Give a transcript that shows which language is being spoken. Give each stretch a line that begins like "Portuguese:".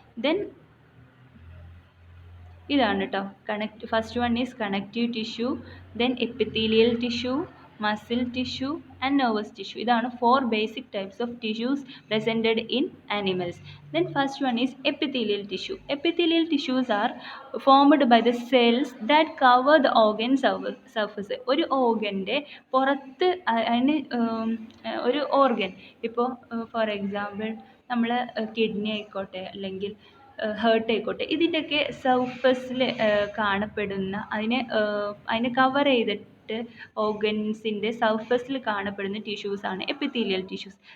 English: then
Malayalam: ഇതാണ് കേട്ടോ.
English: First one is connective tissue, then epithelial tissue, muscle tissue and nervous tissue.
Malayalam: ഇതാണ്
English: 4 basic types of tissues presented in animals. Then first one is epithelial tissue. Epithelial tissues are formed by the cells that cover the organ surface.
Malayalam: ഒരു ഓർഗൻ്റെ പുറത്ത് അതിന് ഒരു organ, ഇപ്പോൾ for example നമ്മൾ kidney ആയിക്കോട്ടെ അല്ലെങ്കിൽ heart ആയിക്കോട്ടെ, ഇതിൻ്റെയൊക്കെ സർഫസിൽ കാണപ്പെടുന്ന അതിനെ കവർ ചെയ്തിട്ട് ഓർഗൻസിൻ്റെ സർഫസിൽ കാണപ്പെടുന്ന ടിഷ്യൂസാണ് എപ്പിത്തീലിയൽ ടിഷ്യൂസ്.